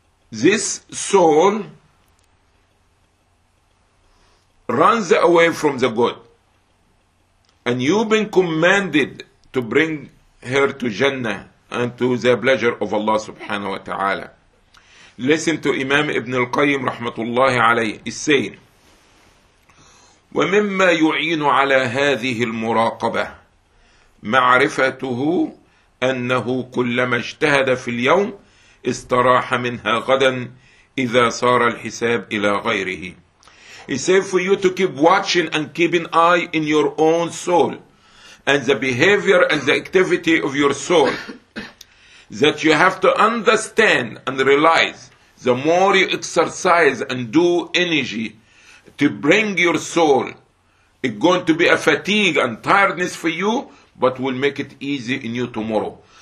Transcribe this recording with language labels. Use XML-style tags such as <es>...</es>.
<en>This soul runs away from the good, and you've been commanded to bring her to Jannah and to the pleasure of Allah subhanahu wa ta'ala. Listen to Imam Ibn al-Qayyim rahmatullahi alayhi, is saying,</en> <ar>وَمِمَّا يُعِينُ عَلَى هَذِهِ الْمُرَاقَبَةِ مَعْرِفَتُهُ أَنَّهُ كُلَّمَا اجْتَهَدَ فِي الْيَوْمِ اسْتَرَاحَ مِنْهَا غَدًا إِذَا صَارَ الْحِسَابِ إِلَى غَيْرِهِ.</ar> <en>He said, for you to keep watching and keeping eye in your own soul and the behavior and the activity of your soul, that you have to understand and realize the more you exercise and do energy to bring your soul, it's going to be a fatigue and tiredness for you, but will make it easy in you tomorrow.</en>